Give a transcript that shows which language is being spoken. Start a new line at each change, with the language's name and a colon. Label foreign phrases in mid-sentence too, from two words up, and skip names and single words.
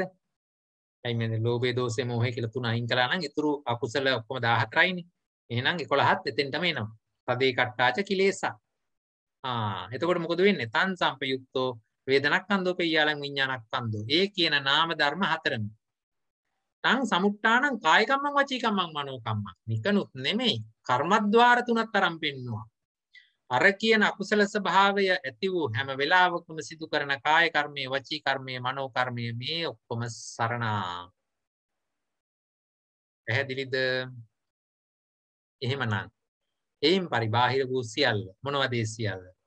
Sinhala: එයි මේ ලෝභය දෝෂය මෝහය කියලා තුන අයින් කළා නම් ඉතුරු අකුසල ඔක්කොම 14යිනේ. එහෙනම් 11ත් එතෙන්ටම එනවා.
Pali: තදේ කට්ටාච කිලේසා.
Sinhala: එතකොට මොකද වෙන්නේ?
Pali: තන් සම්පයුක්තෝ වේදනක්ඛන්தோ පෙය්‍යාලං විඥානක්ඛන්தோ.
Sinhala: ඒ කියන නාම ධර්ම හතරම.
Pali: තං සමුට්ඨානං කාය කම්මං වචී කම්මං මනෝ කම්මං.
Sinhala: නිකනුත් නෙමෙයි. කර්මද්වාර තුනක් තරම් පෙන්නවා. අර කියන අකුසල ස්වභාවය ඇති වූ හැම වෙලාවකම සිදු කරන කාය කර්මයේ වචී කර්මයේ මනෝ කර්මයේ මේ ඔක්කොම සරණා. පැහැදිලිද? එහෙමනම් එයින් පරිබාහිර වූ සියල්ල මොනවද ඒ සියල්ල?